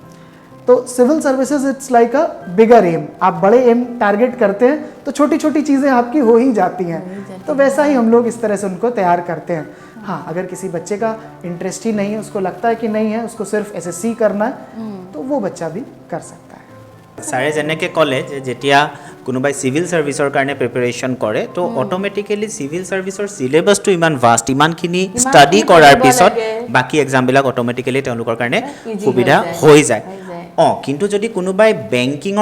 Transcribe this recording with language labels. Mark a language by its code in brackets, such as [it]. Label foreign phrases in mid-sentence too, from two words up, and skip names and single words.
[hi] तो [en] civil services it's like a bigger aim [hi] आप बड़े [en] aim target [hi] करते हैं तो छोटी छोटी चीज़ें आपकी हो ही जाती हैं तो वैसा ही हम लोग इस तरह से उनको तैयार करते हैं हाँ अगर किसी बच्चे का इंटरेस्ट ही नहीं है उसको लगता है कि नहीं है उसको सिर्फ SSC करना है तो वो बच्चा भी कर सकता है [as] ছাৰে যেনেকৈ ক'লে যে যেতিয়া কোনোবাই [en] civil service [as] কাৰণে প্ৰিপেৰেশ্যন কৰে তো [en] automatically civil service [as] চিলেবাছটো ইমান ভাষ্ট ইমানখিনি ষ্টাডি কৰাৰ পিছত বাকী এক্সামবিলাক অট'মেটিকেলি তেওঁলোকৰ কাৰণে সুবিধা হৈ যায় কিন্তু যদি কোনোবাই বেংকিঙৰ